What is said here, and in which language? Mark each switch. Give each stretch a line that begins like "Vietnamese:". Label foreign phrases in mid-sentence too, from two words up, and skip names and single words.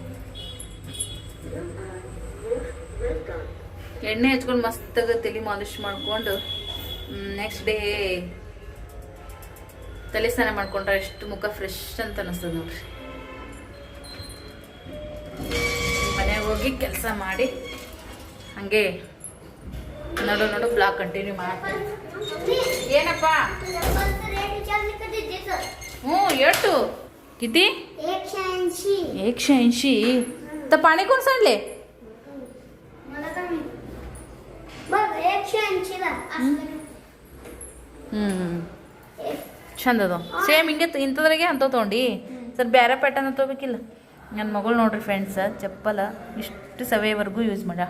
Kannada: ಎಣ್ಣೆ ಹಚ್ಕೊಂಡು ಮಸ್ತಾಗ ತಲೆ ಮಾಲಿಶ್ ಮಾಡ್ಕೊಂಡು
English: next day
Kannada: ತಲೆ ಸ್ನಾನ ಮಾಡ್ಕೊಂಡ್ರೆ ಎಷ್ಟು ಮುಖ ಫ್ರೆಶ್ ಅಂತ ಅನಿಸ್ತದೆ ನೋಡ್ರಿ. ಮನೆಗೆ ಹೋಗಿ ಕೆಲಸ ಮಾಡಿ ಹಂಗೆ ನೋಡು
English: blog continue
Kannada: ಮಾಡ್ತೀನಿ. ಏನಪ್ಪ? ಎಷ್ಟು किती 180.
Marathi: तर पाणी कोण सांडले?
Kannada: ಚಂದ ಅದು. ಸೇಮ್ ಹಿಂಗೆ ಇಂಥದ್ರಾಗೆ ಅಂತ ತೊಗೊಂಡು ಸರ್ ಬೇರೆ ಪ್ಯಾಟರ್ನ್ ತೊಗೋಬೇಕಿಲ್ಲ. ನನ್ನ ಮಗಳು ನೋಡ್ರಿ ಫ್ರೆಂಡ್ಸ್, ಚಪ್ಪಲ ಇಷ್ಟು ಸವೆಯವರೆಗೂ ಯೂಸ್ ಮಾಡ.